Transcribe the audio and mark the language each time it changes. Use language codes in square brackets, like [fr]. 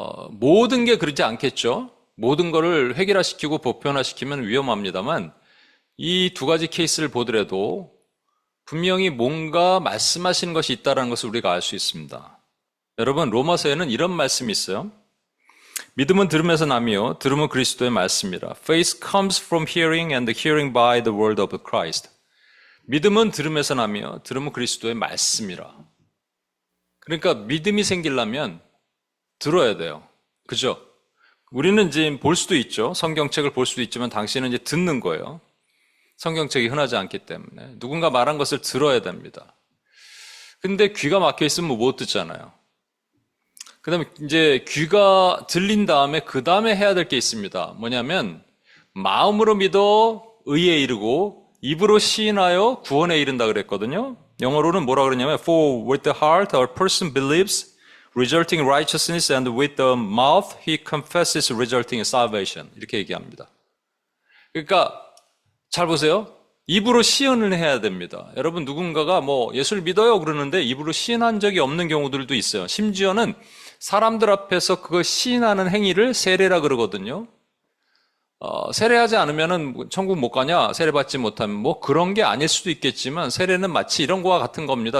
[ko] 모든 게 그렇지 않겠죠. 모든 거를 획일화시키고 보편화시키면 위험합니다만 이 두 가지 케이스를 보더라도 분명히 뭔가 말씀하시는 것이 있다는 것을 우리가 알 수 있습니다. 여러분 로마서에는 이런 말씀이 있어요. 믿음은 들음에서 나며 들음은 그리스도의 말씀이라. [en] Faith comes from hearing and hearing by the word of Christ. [ko] 믿음은 들음에서 나며 들음은 그리스도의 말씀이라. 그러니까 믿음이 생기려면 들어야 돼요. 그죠? 우리는 이제 볼 수도 있죠. 성경책을 볼 수도 있지만 당신은 이제 듣는 거예요. 성경책이 흔하지 않기 때문에 누군가 말한 것을 들어야 됩니다. 근데 귀가 막혀 있으면 못 듣잖아요. 그 다음에 이제 귀가 들린 다음에 그 다음에 해야 될 게 있습니다. 뭐냐면 마음으로 믿어 의에 이르고 입으로 시인하여 구원에 이른다 그랬거든요. 영어로는 뭐라 그러냐면 [en] For with the heart a person believes resulting in righteousness and with the mouth he confesses resulting in salvation [ko] 이렇게 얘기합니다. 그러니까 잘 보세요. 입으로 시인을 해야 됩니다. 여러분 누군가가 예수를 믿어요 그러는데 입으로 시인한 적이 없는 경우들도 있어요. 심지어는 사람들 앞에서 그거 시인하는 행위를 세례라 그러거든요. 세례하지 않으면은 천국 못 가냐? 세례받지 못하면 그런 게 아닐 수도 있겠지만 세례는 마치 이런 거와 같은 겁니다.